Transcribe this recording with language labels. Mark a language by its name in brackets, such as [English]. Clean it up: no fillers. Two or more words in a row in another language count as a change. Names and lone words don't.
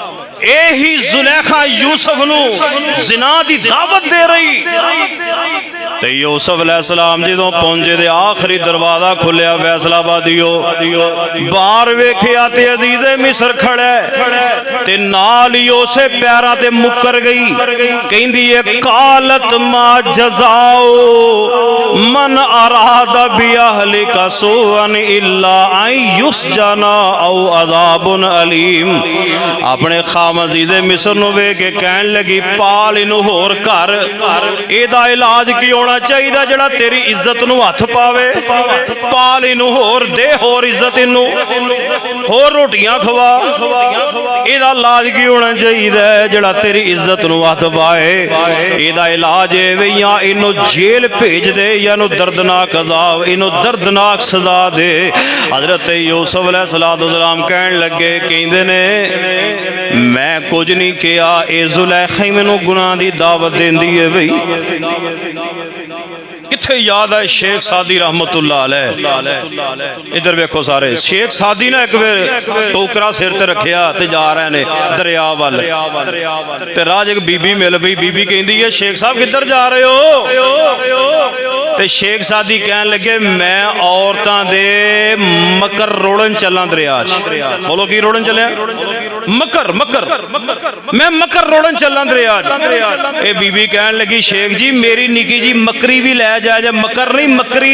[Punjabi] یہی زلیخا یوسف نوں زنا دی دعوت دے رہی، تے یوسف علیہ السلام جدوں پہنچے تے آخری دروازہ کھلیا فیصل آبادیو باہر ویکھیا تے عزیز مصر کھڑا تے نال ہی اوسے پیراں تے مکر گئی کہندی ہے [Arabic] قالت ما جزاء من أراد بأهلك سوءا إلا أن يسجن أو عذاب أليم. [Punjabi] اپنے خام عزیز مصر نوں ویکھ کے کہن لگی پال اینوں ہور گھر ایدا علاج کی ہونا چاہیے جیڑا تیری عزت نوں ہتھ پاوے پال اینوں ہور دے ہور عزت اینوں ہور روٹیاں کھوا ایدا علاج کی ہونا چاہیے جیڑا تیری عزت نوں ہتھ پائے ایدا علاج ہے یا اینوں جیل بھیج دے یا اینوں دردناک عذاب اینوں دردناک سزا دے. حضرت یوسف علیہ السلام کہن لگے کہندے نے میں کچھ نہیں کیا اے زلیخا ہی مینوں گناہ دی دعوت دیندی ہے بئی کتھے یاد ہے شیخ सादी [Arabic] رحمة الله عليه [Punjabi] ادھر ویکھو سارے شیخ سعدی نے اک بار ٹوکرا سر تے رکھیا تے جا رہے نے دریا وال تے راج اک بی بی مل پئی بی بی کہندی ہے شیخ صاحب کدھر جا رہے ہو تے شیخ سعدی کہن لگے میں عورتاں دے مکر روڑن چلاں دریا چ بولو کی روڑن چلیا مکر مکر میں مکر روڑن چلاں دریا چ اے بی بی کہن لگی شیخ جی میری نکی جی مکری بھی لے جائے جا مکر نہیں مکری.